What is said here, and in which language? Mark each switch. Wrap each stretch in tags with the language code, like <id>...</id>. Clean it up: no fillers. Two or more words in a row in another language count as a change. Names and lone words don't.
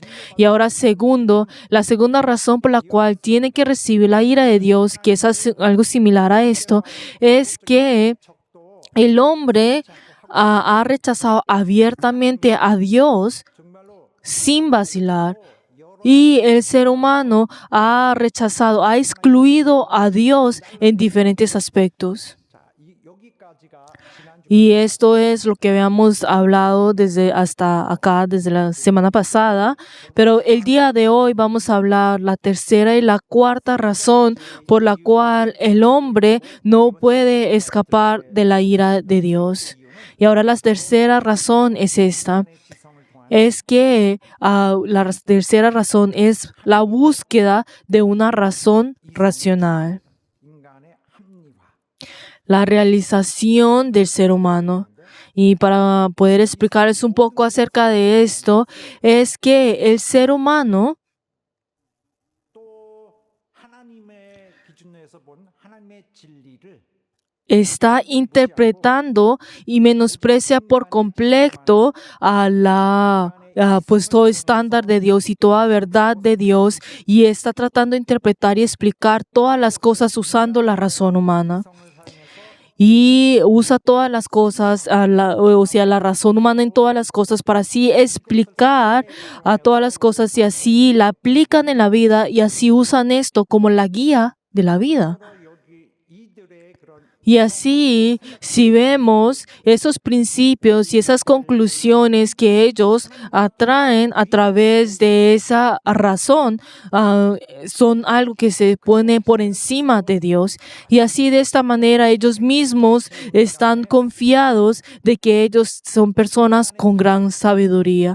<es>Y ahora, la segunda razón por la cual tienen que recibir la ira de Dios, que es algo similar a esto, es que</es> <ko>척도</ko> <es>el hombre ha rechazado abiertamente a Dios</es> <ko>정말로</ko> <es>sin vacilar.</es> <ko>여러</ko> <es>Y el ser humano ha rechazado, ha excluido a Dios en diferentes aspectos.</es> <ko>여기까지가 지난주</ko> <es>Y esto es lo que habíamos hablado desde hasta acá, desde la semana pasada. Pero el día de hoy vamos a hablar la tercera y la cuarta razón por la cual el hombre no puede escapar de la ira de Dios. Y ahora la tercera razón es esta.</es> <ko>기성을 통한</ko> <es>Es que la tercera razón es la búsqueda de una razón racional.</es> <ko>인간의 합리화.</ko> <es>La realización del ser humano. Y para poder explicarles un poco acerca de esto, es que el ser humano</es> <ko>또 하나님의 기준에서 본 하나님의 진리를</ko> <es>está interpretando y menosprecia por completo pues todo estándar de Dios y toda verdad de Dios, y está tratando de interpretar y explicar todas las cosas usando la razón humana.</es> <ko>성을 사용해서</ko> <es>Y usa todas las cosas, la razón humana en todas las cosas para así explicar a todas las cosas, y así la aplican en la vida y así usan esto como la guía de la vida.</es> <ko>여기 이들의 그런</ko> <es>Y así, si vemos esos principios y esas conclusiones que ellos atraen a través de esa razón, son algo que se pone por encima de Dios. Y así, de esta manera, ellos mismos están confiados de que ellos son personas con gran sabiduría.</es>